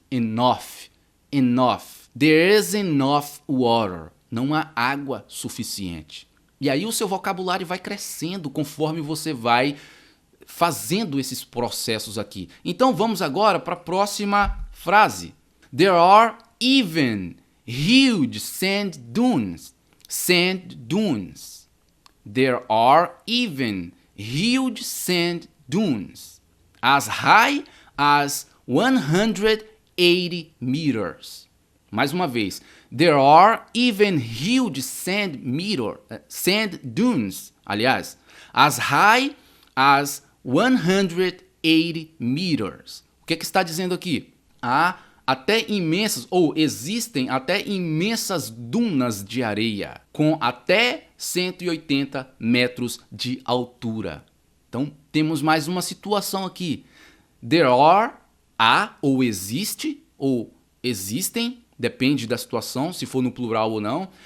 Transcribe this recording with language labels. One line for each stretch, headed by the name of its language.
English: Enough. Enough. There is enough water.
Portuguese: Não há água suficiente. E aí o seu vocabulário vai crescendo conforme você vai fazendo esses processos aqui. Então vamos agora para a próxima frase.
English: There are even huge sand dunes. Sand dunes. There are even huge sand dunes. As high as 180 meters.
Portuguese: Mais uma vez.
English: There are even huge sand dunes, aliás, as high as 180 meters.
Portuguese: O que está dizendo aqui? Há até imensas, ou existem até imensas dunas de areia, com até 180 metros de altura. Então, temos mais uma situação aqui.
English: There are,
Portuguese: há, ou existe, ou existem, depende da situação, se for no plural ou não.